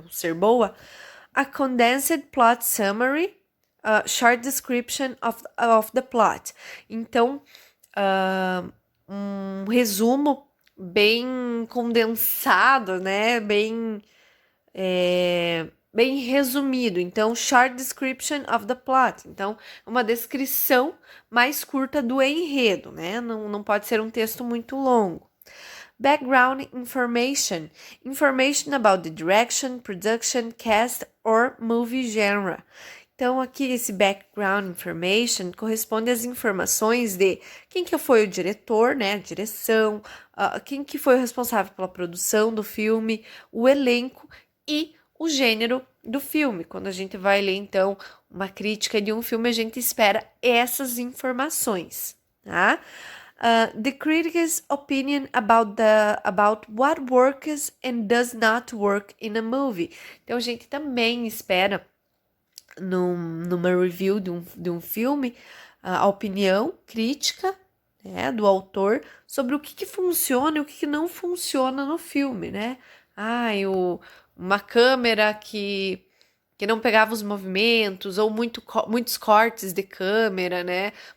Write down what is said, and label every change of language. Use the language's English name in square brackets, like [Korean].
[Portuguese] Ser boa? [English] A condensed plot summary, short description of the plot. [Portuguese] Então, um resumo bem condensado, né? Bem resumido. Então, [English] short description of the plot. [Portuguese] Então, uma descrição mais curta do enredo, né? Não pode ser um texto muito longo. [English] Background information. Information about the direction, production, cast or movie genre. [Portuguese] Então, aqui esse background information corresponde às informações de quem que foi o diretor, né, a direção, quem que foi o responsável pela produção do filme, o elenco e o gênero do filme. Quando a gente vai ler, então, uma crítica de um filme, a gente espera essas informações, tá? [English] The critic's opinion about what works and does not work in a movie. [Portuguese] Então, a gente também espera numa review de um filme a opinião crítica, né, do autor sobre o que funciona e o que não funciona no filme, né? Uma câmera que não pegava os movimentos ou muitos cortes de câmera, né?